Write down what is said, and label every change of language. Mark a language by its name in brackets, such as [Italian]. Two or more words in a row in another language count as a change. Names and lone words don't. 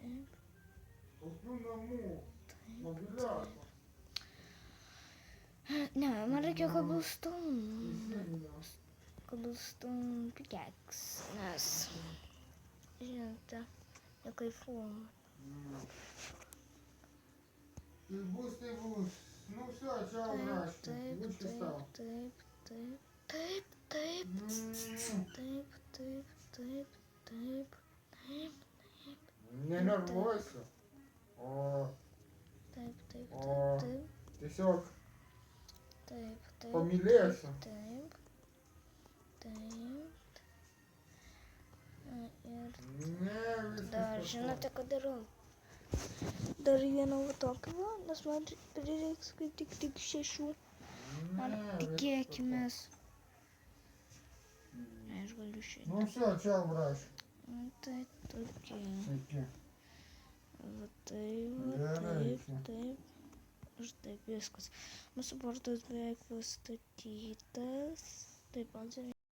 [Lithuanian] Ne, man reikia [English] cobblestone pickaxe, [Lithuanian] nes, žinote, nekaifuoju. Tai bus. [Russian] Nu все, чао, Раш. Будь счастлив. [Lithuanian] Taip. [Russian] Не нервуйся. О, [Lithuanian] Taip. tiesiog Taip. pamylėsiu. Taip. Ir Ne, viskas dar tvarkoj. žinote, ką darau? Dar vieną va tokį va, nes man prireiks kaip tik 6. Man tikėkimės. Aš galiu šitą. [Russian] Ну все, чао, Раш. [Lithuanian] Tai tokie. Sveiki. Va taip. Gerai. Ir taip viskas. Mūsų portas beveik pastatytas. Taip, man